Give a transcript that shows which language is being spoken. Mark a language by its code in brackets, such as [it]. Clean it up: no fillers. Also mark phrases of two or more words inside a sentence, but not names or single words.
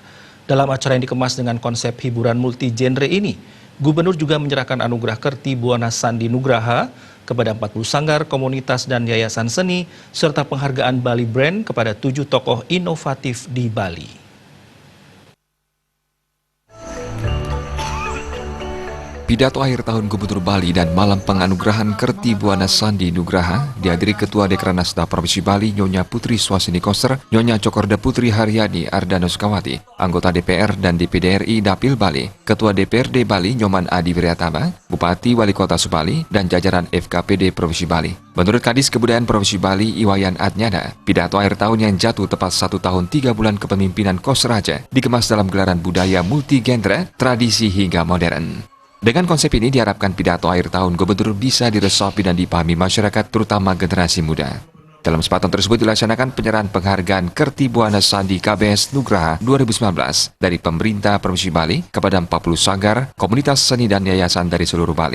[id] Dalam acara yang dikemas dengan konsep hiburan multi genre ini, Gubernur juga menyerahkan anugerah Kerti Buana Sandi Nugraha kepada 40 sanggar, komunitas, dan yayasan seni, serta penghargaan Bali Brand kepada 7 tokoh inovatif di Bali. Pidato akhir tahun Gubernur Bali dan malam penganugerahan Kerti Buana Sandi Nugraha dihadiri Ketua Dekranasda Provinsi Bali Nyonya Putri Swasini Koster, Nyonya Cokorda Putri Haryadi Ardanuskawati, anggota DPR dan DPD RI Dapil Bali, Ketua DPRD Bali Nyoman Adi Wiryatama, Bupati Wali Kota Subali, dan jajaran FKPD Provinsi Bali. Menurut Kadis Kebudayaan Provinsi Bali Iwayan Adnyana, pidato akhir tahun yang jatuh tepat 1 tahun 3 bulan kepemimpinan Kosraja dikemas dalam gelaran budaya multi-genre, tradisi hingga modern. Dengan konsep ini diharapkan pidato akhir tahun Gubernur bisa diresapi dan dipahami masyarakat, terutama generasi muda. Dalam kesempatan tersebut dilaksanakan penyerahan penghargaan Kerti Buana Sandi KBS Nugraha 2019 dari pemerintah Provinsi Bali kepada 40 sanggar, komunitas seni dan yayasan dari seluruh Bali.